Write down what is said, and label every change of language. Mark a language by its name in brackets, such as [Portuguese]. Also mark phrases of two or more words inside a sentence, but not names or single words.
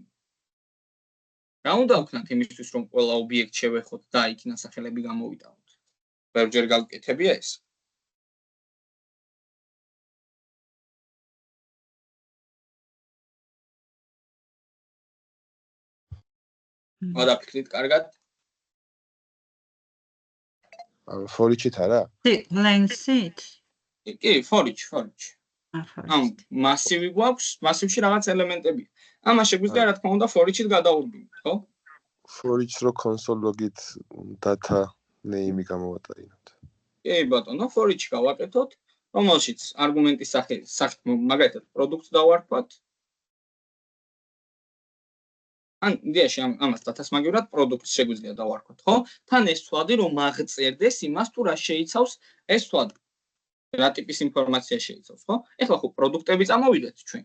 [Georgian] რა უნდა ვქნათ იმისთვის, რომ ყველა ობიექტ შევეხოთ და იქ ნასახელები გამოვიტანოთ? ბევრჯერ გავკეთებია ეს. გადაფიქრით კარგად. [English] for each-ით [Georgian] არა? length-ით? კი, [English] for each. [Georgian] ამ მასივი გვაქვს, მასივში რაღაც ელემენტებია. ამას შეგვიძლია რა თქმა უნდა [English] for each-ით [Georgian] გადაურბინოთ, ხო? [English] for each [Georgian] რო [English] console log-ით data name-ი [Georgian] გამოვატარინოთ. კი, ბატონო, [English] for each [Georgian] გავაკეთოთ, რომელშიც არგუმენტის სახით მაგალითად product დავარქვათ. ან იდეაში ამას დათასმაგევრად პროდუქტს შეგვიძლია დავარქვათ, ხო? თან ეს თვადი რომ აღწერდეს იმას თუ რა შეიცავს ეს თვადი. რა ტიპის ინფორმაცია შეიცავს, ხო? ეხლა ხო პროდუქტები წამოვიდეთ ჩვენ.